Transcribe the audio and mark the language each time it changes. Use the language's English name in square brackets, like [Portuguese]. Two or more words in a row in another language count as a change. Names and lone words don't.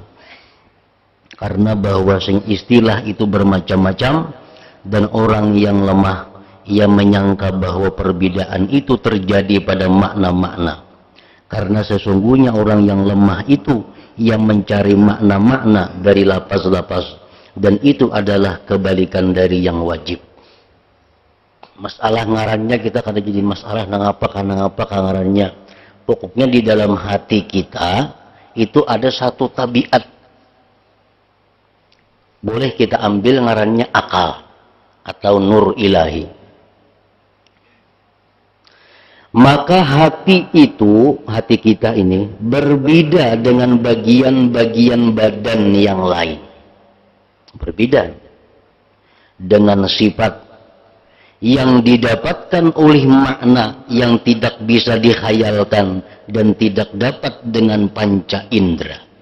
[Indonesian] Karena bahwa istilah itu bermacam-macam dan orang yang lemah ia menyangka bahwa perbedaan itu terjadi pada makna-makna. Karena sesungguhnya orang yang lemah itu ia mencari makna-makna dari lapas-lapas dan itu adalah kebalikan dari yang wajib. [Banjar] Masalah ngarannya kita kada jadi masalah nangapa ngarannya. [Indonesian] Pokoknya di dalam hati kita itu ada satu tabiat. Boleh kita ambil ngarannya akal atau [Arabic] نور إلهي. [Indonesian] Maka hati itu, hati kita ini berbeda dengan bagian-bagian badan yang lain. Berbeda dengan sifat yang didapatkan oleh makna yang tidak bisa dikhayalkan dan tidak dapat dengan panca indera.